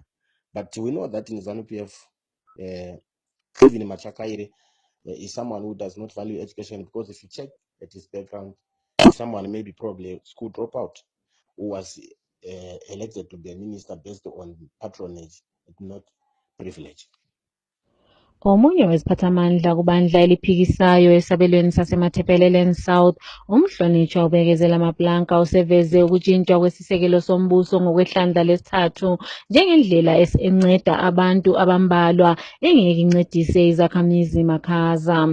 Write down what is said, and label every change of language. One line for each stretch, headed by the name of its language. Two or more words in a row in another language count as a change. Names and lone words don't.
English: But we know that in ZANU-PF, even Machakaire is someone who does not value education, because if you check at his background, someone maybe probably a school dropout who was elected to be a minister based on patronage, not privilege.
North Ndebele: Omunye weziphathamandla kubandla eliphikisayo esabelweni saseMatabeleland South, umhlonitshwa ubekezela Maplanka useveze ukutshintshwa kwesisekelo sombuso ngokwehlandla lesithathu njengendlela enceda abantu abambalwa engeke incedise izakhamizi makhaza.